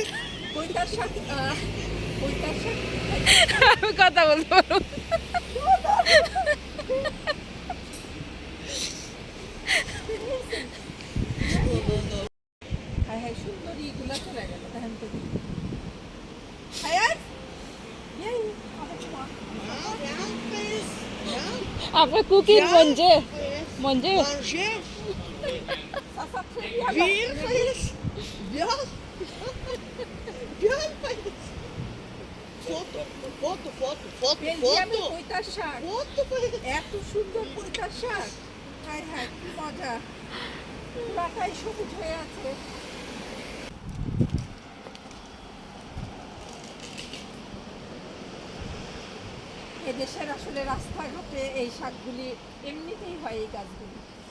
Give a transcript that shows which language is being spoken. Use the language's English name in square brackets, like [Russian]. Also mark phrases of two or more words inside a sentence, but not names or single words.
[Bangla] বৈতার শাক, বৈতার শাক আমি কথা বলতে পারবো। হ্যাঁ হ্যাঁ, সুন্দরী এগুলা চলে গেল। দেখেন তো হায়াত [French] Après cooking, manger. Manger. Manger. Bien, Fayez. Bien. Bien, Fayez. Foto, foto, foto, foto, [Bangla] বেলজিয়ামের [French] foto. [Bangla] বৈতার শাক, [French] Foto, Fayez. [Bangla] এত সুন্দর বৈতার শাক। হায় হায়, কি মজা! পুরাটাই সবুজ হয়ে আছে। এদেশের আসলে রাস্তাঘাটে এই শাকগুলি এমনিতেই হয়, এই গাছগুলি।